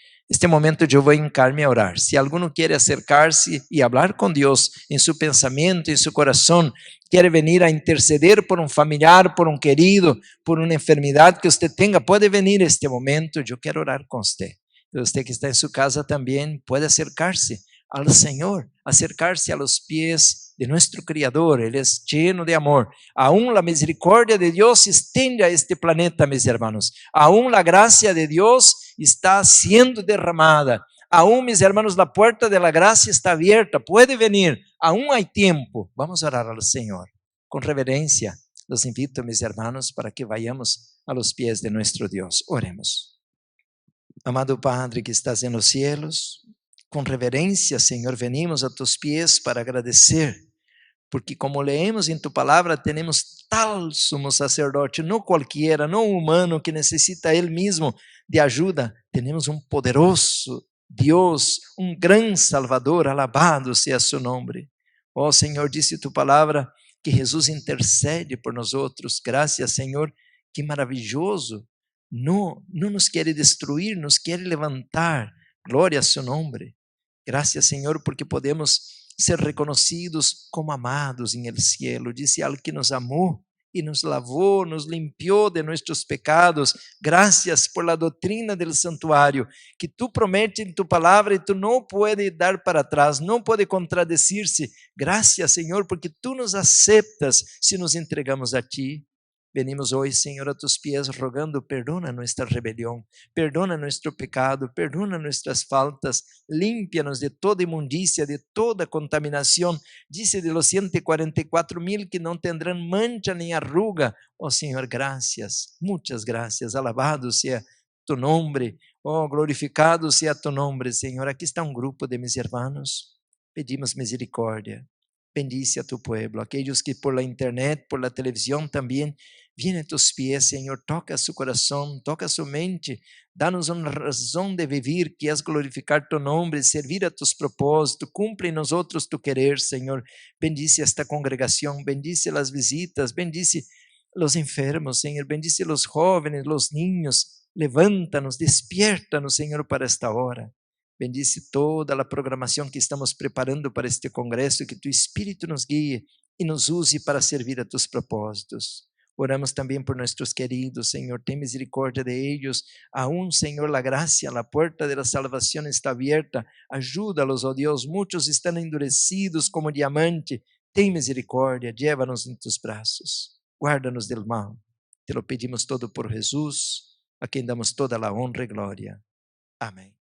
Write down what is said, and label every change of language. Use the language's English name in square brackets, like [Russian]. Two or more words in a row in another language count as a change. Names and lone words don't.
[Portuguese] Este momento eu vou encar-me a orar. Se alguno quer acercar-se e falar com Deus em seu pensamento, em seu coração, quer venir a interceder por um familiar, por um querido, por uma enfermidade que você tenha, pode venir este momento, eu quero orar com você. Você que está em sua casa também pode acercar-se ao Senhor, [Spanish] acercar-se a los pies de nuestro Criador. [Portuguese] Ele é lleno de amor. Aún a misericórdia de Deus estende a este planeta, [Spanish] mis hermanos. [Portuguese] Aún a graça de Deus está sendo derramada. [Spanish] Aún, mis hermanos, a porta de la gracia está abierta. Puede venir. Aún hay tiempo. Vamos a orar al Señor. Con reverencia, los invito, mis hermanos, para que vayamos a los pies de nuestro Dios. Oremos. Amado Padre que estás en los cielos, [Portuguese] com reverência, Senhor, [Spanish] venimos a tus pies para agradecer, porque como leemos [Portuguese] em tu palavra, temos tal sumo sacerdote, não qualquer, não humano, que necessita ele mesmo de ajuda. Temos um poderoso Deus, um grande Salvador, alabado seja seu nome. Ó Senhor, disse tu palavra que Jesus intercede por nós outros. Graças, Senhor, que maravilhoso. Não nos quer destruir, nos quer levantar. Glória a seu nome. Graças, Senhor, porque podemos ser reconhecidos como amados em [Spanish] el cielo. [Portuguese] Disse algo que nos amou e nos lavou, nos limpiou de nossos pecados. Graças por la doutrina del santuário, que tu prometes em tu palavra e tu não pode dar para trás, não pode contradecir-se. Graças, Senhor, porque tu nos aceptas se nos entregamos a ti. Venimos hoje, Senhor, [Spanish] a tus pies, [Portuguese] rogando, perdona nossa rebelião, perdona nosso pecado, perdona nossas faltas, límpia-nos de toda imundícia, de toda contaminação. Disse [Spanish] de los [Portuguese] 144,000 que não tendrão mancha nem arruga. Oh Senhor, graças, muitas graças, alabado seja tu nome, oh glorificado seja tu nome, Senhor. Aqui está um grupo de meus irmãos, pedimos misericórdia. [Spanish] Bendice a tu pueblo, aqueles que por la internet, por la televisão também, viene a tus pies, [Portuguese] Senhor, toca su coração, toca su mente, dá-nos uma razão de viver, que é glorificar tu nome, servir a tus propósitos, cumpre em nós outros tu querer, Senhor. Bendice esta congregação, bendice as visitas, bendice os enfermos, Senhor, bendice os jóvenes, os niños, levanta-nos, despierta-nos, Senhor, para esta hora. Bendice toda a programação que estamos preparando para este congresso, que tu Espírito nos guie e nos use para servir a tus propósitos. Oramos também por nossos queridos, Senhor, tem misericórdia [Spanish] de ellos. Aún, [Portuguese] Senhor, a graça, a porta da salvação está aberta. Ajuda-los, ó Deus, muitos estão endurecidos como diamante. Tem misericórdia, llévanos em tus braços. Guarda-nos [Spanish] del mal. Te lo pedimos [Portuguese] todo por Jesus, a quem damos toda a honra e glória. Amém.